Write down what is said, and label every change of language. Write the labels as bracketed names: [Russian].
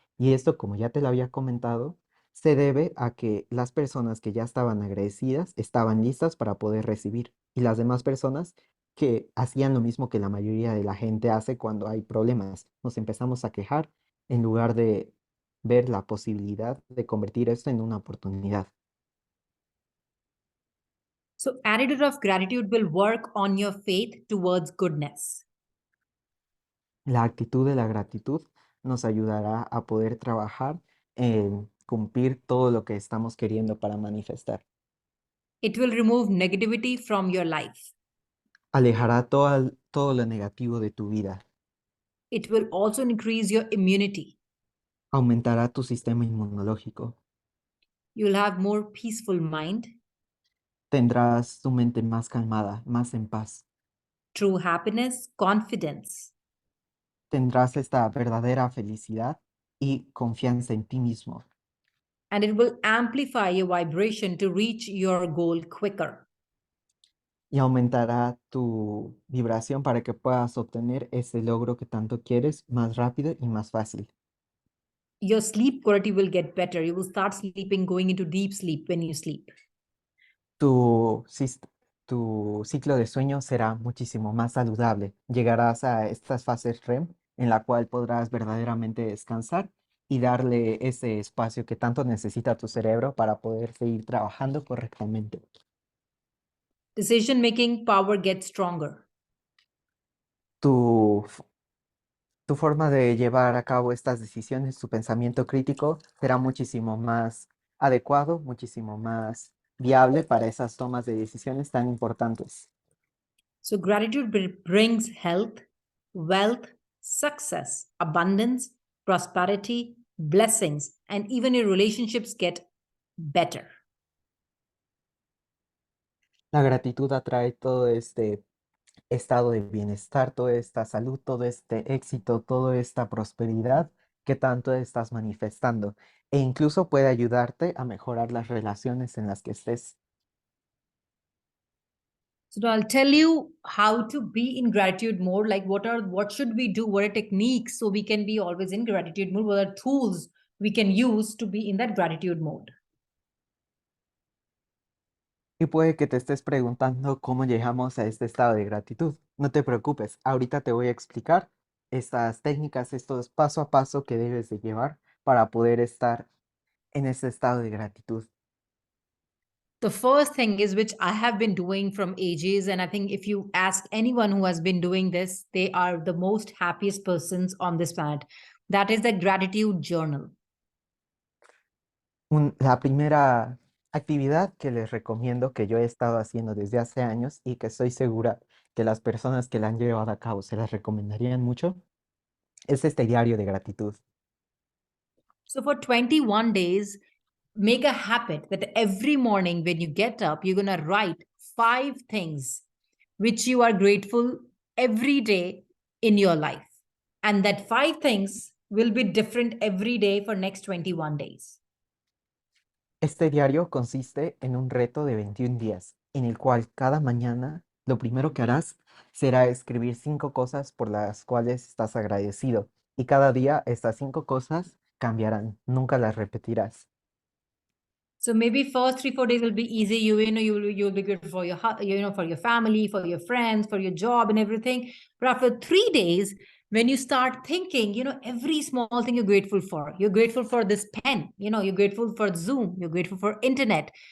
[Spanish] Y esto, como ya te lo había comentado, se debe a que las personas que ya estaban agradecidas estaban listas para poder recibir y las demás personas que hacían lo mismo que la mayoría de la gente hace cuando hay problemas, nos empezamos a quejar en lugar de ver la posibilidad de convertir esto en una oportunidad. [English] So, attitude of gratitude will work on your faith towards goodness. [Spanish] La actitud de la gratitud nos ayudará a poder trabajar en cumplir todo lo que estamos queriendo para manifestar. [English] It will remove negativity from your life. [Spanish] Alejará todo lo negativo de tu vida. [English] It will also increase your immunity. [Spanish] Aumentará tu sistema inmunológico. [English] You will have more peaceful mind, [Spanish] Tendrás tu mente más calmada, más en paz. [English] true happiness, confidence. [Spanish] Tendrás esta verdadera felicidad y confianza en ti mismo. [English] And it will amplify your vibration to reach your goal quicker. [Spanish] Y aumentará tu vibración para que puedas obtener ese logro que tanto quieres más rápido y más fácil. [English] Your sleep quality will get better. You will start sleeping, going into deep sleep when you sleep. [Spanish] Tu, sis- Tu ciclo de sueño será muchísimo más saludable. Llegarás a estas fases REM en la cual podrás verdaderamente descansar y darle ese espacio que tanto necesita tu cerebro para poder seguir trabajando correctamente. [English] Decision making power gets stronger. [Spanish] Tu Tu forma de llevar a cabo estas decisiones, tu pensamiento crítico será muchísimo más adecuado, muchísimo más viable para esas tomas de decisiones tan importantes. [English] So, gratitude brings health, wealth, success, abundance, prosperity, blessings, and even your relationships get better. [Spanish] La gratitud atrae todo este estado de bienestar, toda esta salud, todo este éxito, toda esta prosperidad que tanto estás manifestando e incluso puede ayudarte a mejorar las relaciones en las que estés. [English] So I'll tell you how to be in gratitude mode. Like what should we do? What are techniques so we can be always in gratitude mode? What are tools we can use to be in that gratitude mode? [Spanish] Y puede que te estés preguntando cómo llegamos a este estado de gratitud. No te preocupes, ahorita te voy a explicar estas técnicas, estos paso a paso que debes de llevar para poder estar en ese estado de gratitud. [English] The first thing is which I have been doing from ages, and I think if you ask anyone who has been doing this, they are the most happiest persons on this planet. That is the gratitude journal. [Spanish] La primera actividad que les recomiendo que yo he estado haciendo desde hace años y que estoy segura que las personas que la han llevado a cabo se las recomendarían mucho es este diario de gratitud. [English] So for 21 days, make a habit that every morning when you get up, you're going to write 5 things which you are grateful every day in your life. And that 5 things will be different every day for next 21 days. [Spanish] Este diario consiste en un reto de 21 días, en el cual cada mañana lo primero que harás será escribir 5 cosas por las cuales estás agradecido. Y cada día estas 5 cosas cambiarán, nunca las repetirás. [English] So maybe first 3 4 days will be easy. You'll be good for your for your family, for your friends, for your job and everything. But after 3 days, when you start thinking, every small thing you're grateful for. You're grateful for this pen. You're grateful for Zoom. You're grateful for internet.